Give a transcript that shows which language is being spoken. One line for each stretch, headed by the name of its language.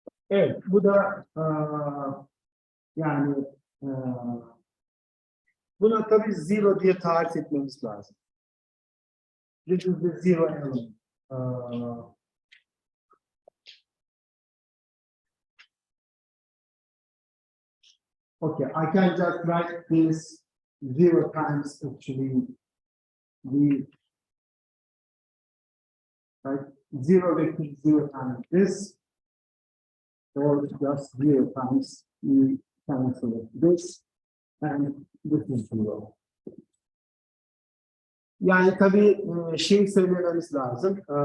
Turkish: Evet, bu da yani buna tabii zero diye tarif etmemiz lazım.
English: This is the zero element. Okay, I can just write this zero times actually the right zero vector zero times this, or just zero times the cancel of this, and this is zero.
Turkish: Yani tabii şey söylememiz lazım.